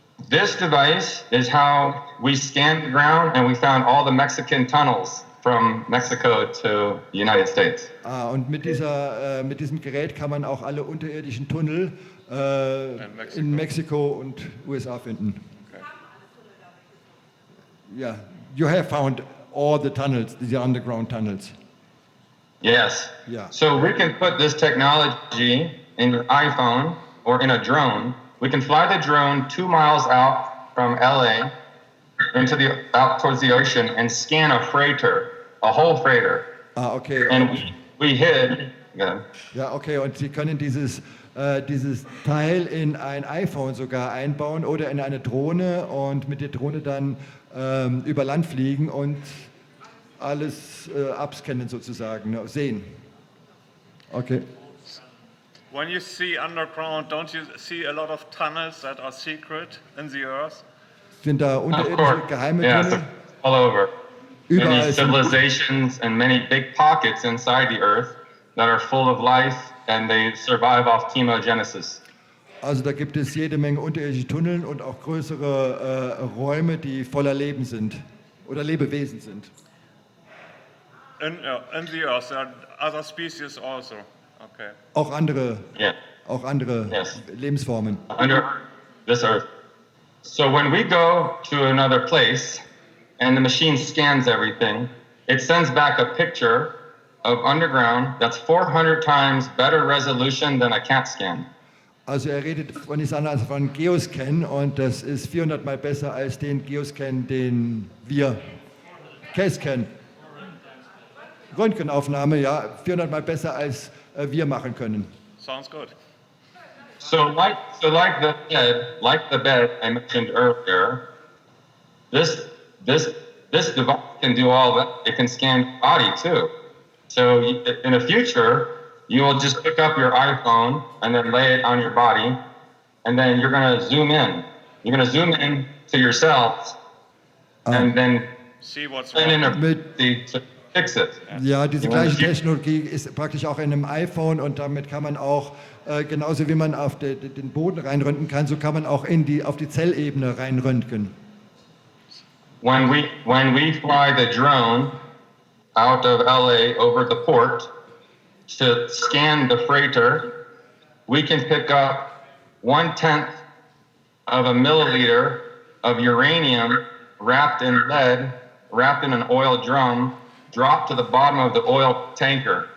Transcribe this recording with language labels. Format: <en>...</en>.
<en>This device is how we scanned the ground and we found all the Mexican tunnels from Mexico to the United States.</en> <de>Und mit diesem Gerät kann man auch alle unterirdischen Tunnel in Mexiko und USA finden.</de> <en>Okay. Yeah, you have found all the tunnels, the underground tunnels. Yes. Yeah. So we can put this technology in your iPhone or in a drone. We can fly the drone 2 miles out from LA out towards the ocean and scan a freighter, a whole freighter. Okay. And we hid. Yeah.</en> <de>Ja, okay. Und Sie können dieses Teil in ein iPhone sogar einbauen oder in eine Drohne und mit der Drohne dann über Land fliegen und alles abscannen sozusagen, sehen. Okay.</de> <en>When you see underground, don't you see a lot of tunnels that are secret in the earth?</en> <de>Sind da unterirdische geheime Tunnel?</de> <en>All over.</en> <de>Überall</de> <en>Many civilizations and many big pockets inside the earth that are full of life and they survive off chemogenesis.</en> <de>Also da gibt es jede Menge unterirdische Tunnel und auch größere Räume, die voller Leben sind oder Lebewesen sind.</de> <en>In the earth, there are other species also. Okay.</en> <de>Auch andere</de> <en>Yes.</en> <de>Lebensformen.</de> <en>Under this earth. So when we go to another place and the machine scans everything, it sends back a picture of underground that's 400 times better resolution than a CAT scan.</en> <de>Also er redet von Geoscan und das ist 400 Mal besser als den Geoscan, den wir CAT-Scan. Röntgenaufnahme, ja, 400 Mal besser als wir machen können.</de> <en>Sounds good. So like the bed I mentioned earlier, this device can do all that. It can scan your body too. So in the future, you will just pick up your iPhone and then lay it on your body, and then you're going to zoom in. You're going to zoom in to yourself, and then see what's wrong. To fix it.</en> <de>Ja, diese gleiche Technologie ist praktisch auch in einem iPhone und damit kann man auch, genauso wie man auf den Boden reinröntgen kann, so kann man auch auf die Zellebene reinröntgen.</de> <en>When we fly the drone out of LA over the port to scan the freighter, we can pick up 1/10 of a milliliter of uranium wrapped in lead, wrapped in an oil drum, dropped to the bottom of the oil tanker.</en>